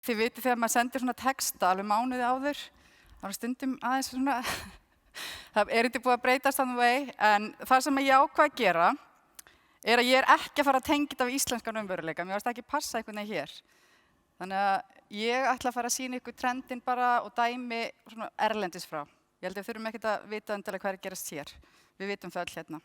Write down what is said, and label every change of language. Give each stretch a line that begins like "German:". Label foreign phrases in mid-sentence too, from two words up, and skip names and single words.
Icelandic: Þið vitið þegar maður sendir svona texta alveg mánuði áður, þá stundum aðeins svona, það ekki búið að breytast
English: on the way,
Icelandic: en það sem ég ákvað að gera að ég ekki að fara að tengja þetta við íslenskan raunveruleika, mér varst ekki passa einhvern veginn hér. Þannig að ég ætla að fara að sýna ykkur trendin bara og dæmi svona erlendis frá. Ég held að við þurfum ekkert að vita endilega hvað gerast hér, við vitum það öll hérna.